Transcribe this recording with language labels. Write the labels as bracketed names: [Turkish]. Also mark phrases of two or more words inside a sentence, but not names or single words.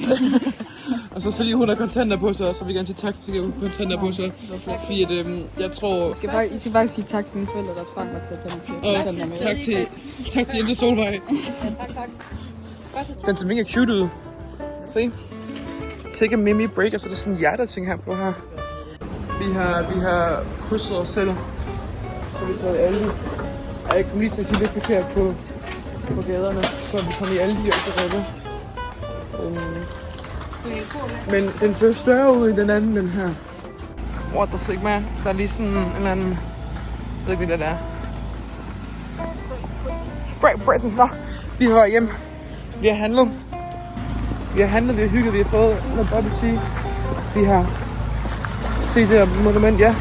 [Danish] Og så lige hun har kontanter på sig, så vi gerne sige tak, så hun har kontanter på sig. Fordi at, jeg tror... I skal faktisk sige tak til mine forældre, der tvang mig til at tage nogle kontanter med. Tak til Jente Solvej. Tak. Den ser mega cute ud. Se. [English] Take a mimi break, [Danish] og så er der sådan en hjerteting her på her. Vi har krydset os selv. Så vi tager i Aldi. Og jeg kom lige til at kigge lidt forkert på gaderne. Så vi kom i Aldi og ikke rødde. Men den ser større ud i den anden, den her. [English] What the sigma? [Danish] Der er lige sådan en eller anden... Jeg ved ikke, hvad det er. Great Britain, nå. Vi har været hjem. Vi har handlet. Vi har hygget, vi har fået noget [English] bubble tea. [Danish] Vi har set det her monument, ja.